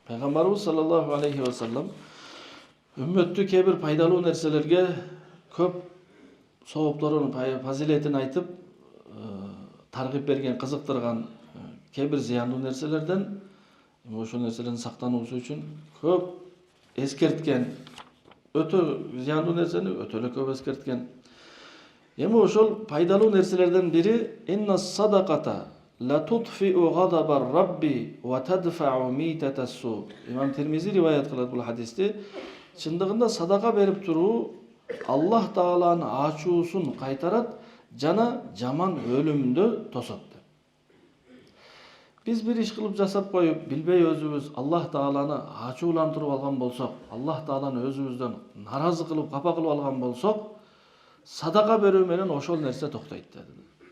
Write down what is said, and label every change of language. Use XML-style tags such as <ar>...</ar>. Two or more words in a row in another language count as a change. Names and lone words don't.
<ky>Peygamberimiz</ky> <ar>صلى الله عليه وسلم</ar> <ky>ümmetті kebir пайдалуу нерселерге көп соопторун, фазилетин айтып, таргып берген, кызыктырган кебир зыяндуу нерселерден, ошол нерселердин сактануусу үчүн көп эскерткен, өтө зыяндуу нерсени өтө эле көп эскерткен. Эми ошол пайдалуу нерселерден бири</ky> <ar>إن الصدقة لتطفئ غضب الرب وتدفع ميتة السوء.</ar> <ky>Имам Тирмизи риваят кылат бул хадисти. Чындыгында садака берип туруу Аллах Тааланын ачуусун кайтарат жана жаман өлүмдү тосот. Биз бир иш кылып жасап коюп, билбей өзүбүз Аллах Тааланы ачуулантырып алган болсок, Аллах Тааланы өзүбүздөн наразы кылып, капа кылып алган болсок, садака берүү менен ошол нерсе токтойт деди.</ky>